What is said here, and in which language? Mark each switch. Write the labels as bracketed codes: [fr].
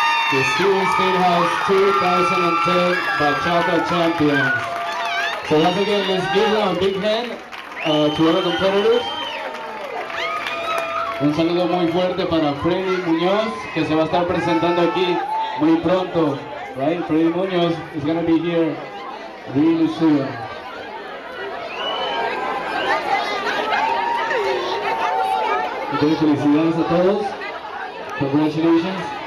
[en] The Stevens State House 2010 Bachata Champions. So once again, let's give them a big hand to our competitors. [es] Un saludo muy fuerte para Freddy Muñoz, que se va a estar presentando aquí muy pronto. [en] Right? Freddy Muñoz is going to be here really soon. [es] Okay, felicidades a todos. [en] Congratulations.